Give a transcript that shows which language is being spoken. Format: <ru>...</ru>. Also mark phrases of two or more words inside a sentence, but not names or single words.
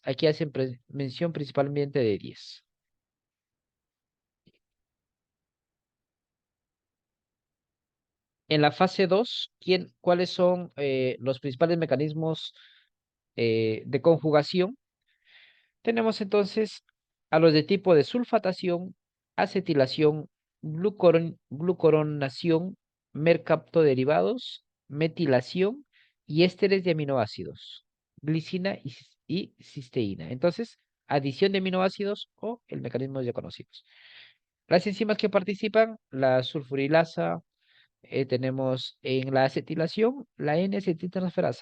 <es>Aquí hacen mención principalmente de 10. En la fase 2, ¿cuáles son los principales mecanismos de conjugación? Tenemos entonces a los de tipo de sulfatación, acetilación, glucoronación, mercaptoderivados, metilación y ésteres de aminoácidos, glicina y cisteína. Entonces, adición de aminoácidos o el mecanismo ya conocidos. Las enzimas que participan, la sulfurilasa, tenemos en la acetilación la N-acetiltransferasa.</es>